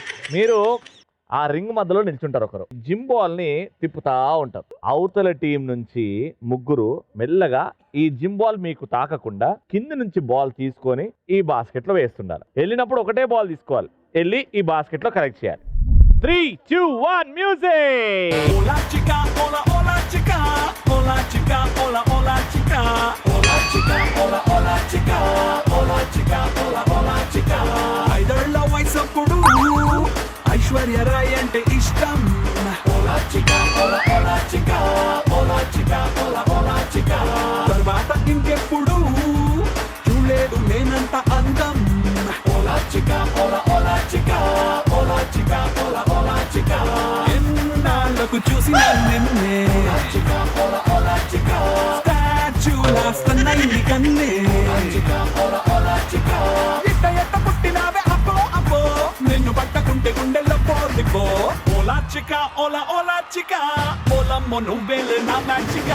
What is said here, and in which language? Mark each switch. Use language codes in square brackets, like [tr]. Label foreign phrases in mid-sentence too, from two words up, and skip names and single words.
[te] మీరు ఆ రింగ్ మధ్యలో నిల్చుంటారు. ఒకరు [en] gym ball [te] ని తిప్పుతా ఉంటారు. అవతల టీం నుంచి 3 మెల్లగా ఈ [en] gym ball [te] మీకు తాకకుండా కింద నుంచి బాల్ తీసుకొని ఈ బాస్కెట్ లో వేస్తుండాలి. వెళ్ళినప్పుడు ఒకటే బాల్ తీసుకోవాలి, వెళ్ళి ఈ బాస్కెట్ లో కలెక్ట్ చేయాలి. 3, 2, 1 మ్యూజిక్. [es] Hola chica, hola hola chica, hola chica, hola hola chica, hola chica, hola hola chica, hola chica, hola hola chica. [te] ఐదళ్ళ వయసప్పుడు ఐశ్వర్య రాయ్ అంటే ఇష్టం. [es] Hola chica, hola hola chica, hola chica, hola hola chica. [te] తర్వాత ఇంకెప్పుడు చూడలేదు నేనంత అందం. [es] Hola chica, hola hola chica, hola chica, hola hola chica. [te] ఎన్నాళ్ళకు చూసిన నిన్నే స్టాచ్యూలా స్తన్నైని కన్నే. ఎట్ట పుట్టినావే అబ్బో అబ్బో, నిన్ను పట్టకుంటే గుండెల్లో పోలిపో. [es] hola chica hola hola chica, [te] ఓలమ్మో నువ్వేలే నా మ్యాచిక.